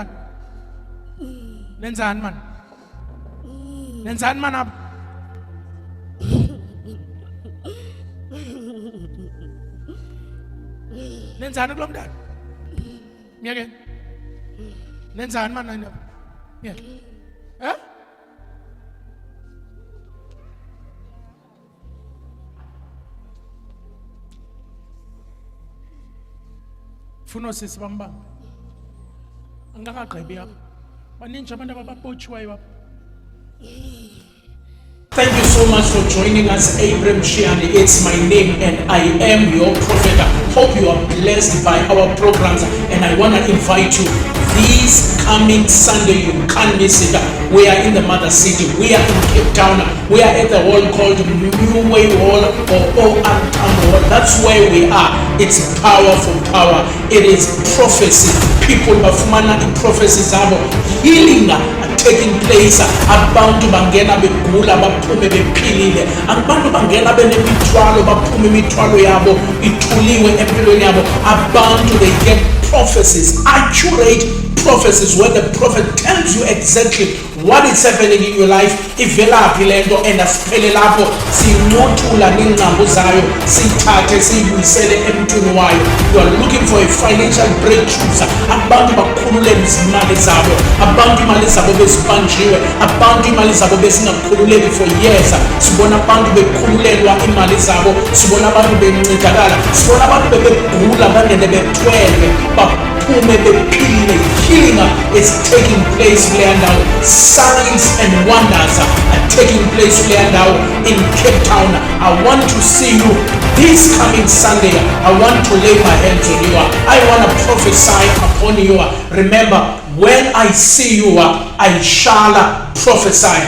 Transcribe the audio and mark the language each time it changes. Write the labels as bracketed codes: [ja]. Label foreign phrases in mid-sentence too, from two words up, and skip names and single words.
[en] Nenzani man up. [xh] Nenzani kulomdana? [en] Me again. Nenzani man up. Yeah. [xh] Huh? Funo sisi bamba. Angakagqibi apha. Baninji abantu ababotshiweyo apha. [en] Thank you so much for joining us, Abram Shiani. It's my name and I am your prophet. I hope you are blessed by our programs and I want to invite you this coming Sunday. You can't miss it. We are in the mother city. We are in Cape Town. We are at the hall called New Way Hall or OR Town Hall. That's where we are. It's powerful power. It is prophecy. People bafumana in prophecies zabo. Healing taking place. [xh] Abantu bangena begula baphume bephilile. Abantu bangena benemithwalo baphume imithwalo yabo ithuliwe empilweni yabo. [en] Abantu they get prophecies, accurate prophecies where the prophet tells you exactly what is happening in your life. [xh] Ivelaphi lento and asiphele lapho sinqothula nengqambo zayo sithathe siyibuyisele emntwini wayo. [en] You are looking for a financial breakthrough. [xh] Abantu bakhululele izimali zabo. Abantu imali zabo bezipanjiwe. Abantu imali zabo besingakhululeki [en] for years. [xh] Sibona abantu bekhululelwa imali zabo. Sibona abantu bencedakala. Sibona abantu bebegula bangene bethwele. Baphume bephilile. [en] Healing is taking place now. Signs and wonders are taking place now in Cape Town. I want to see you this coming Sunday. I want to lay my hands on you. I want to prophesy upon you. Remember, when I see you, I shall prophesy.